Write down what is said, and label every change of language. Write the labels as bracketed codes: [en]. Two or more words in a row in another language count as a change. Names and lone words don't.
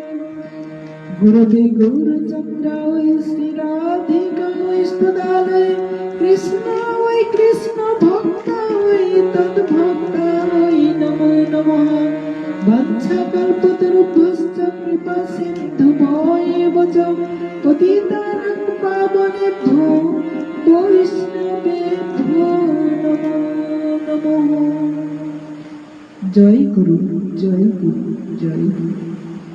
[sa] গুরুদেব গৌরচন্দ্রায় শ্রী রাধিকায় স্তদালয়, কৃষ্ণায় কৃষ্ণ ভক্তায় তদ্ভক্তায় নমো নমঃ। বাঞ্ছাকল্পতরুভ্যশ্চ কৃপা সিন্ধুভ্যেব চ, পতিতানাং পাবনেভ্যো বৈষ্ণবেভ্যো নমো নমঃ। [bn] জয় গুরু জয় গুরু জয় গুরু।